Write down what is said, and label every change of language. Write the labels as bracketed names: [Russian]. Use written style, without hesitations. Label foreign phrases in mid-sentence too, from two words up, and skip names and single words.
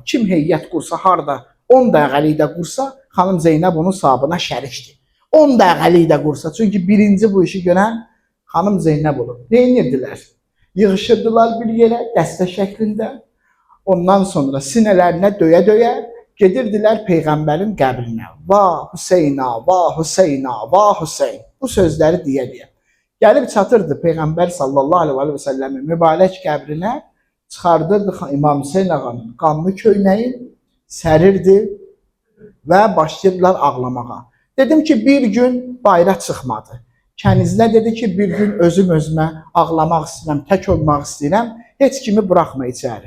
[Azerbaijani] Kim heyət qursa, harda 10 dəqiqəlikdə qursa, xanım Zeynəb onun sabına şərikdir. 10 dəqiqəlikdə qursa, çünki birinci bu işi görən xanım Zeynəb olur. Neyinirdilər? Yığışırdılar bir yerə, dəstə şəklində. Ondan sonra sinələrinə döyə-döyə gedirdilər Peyğəmbərin qəbrinə. [Arabic] وا حسينا، وا حسينا، وا حسين. [Azerbaijani] Bu sözləri deyə-deyə. Gəlib çatırdı Peyğəmbər [Arabic] صلى الله عليه وسلم [Azerbaijani] mübarək qəbrinə, çıxardırdı İmam Hüseyn ağanın qanlı köynəyin, sərirdi və başlayırdılar ağlamağa. Dedim ki, bir gün bayra çıxmadı. Kənizlə dedi ki, bir gün özüm özümə ağlamaq istəyirəm, tək olmaq istəyirəm, heç kimi buraxma içəri.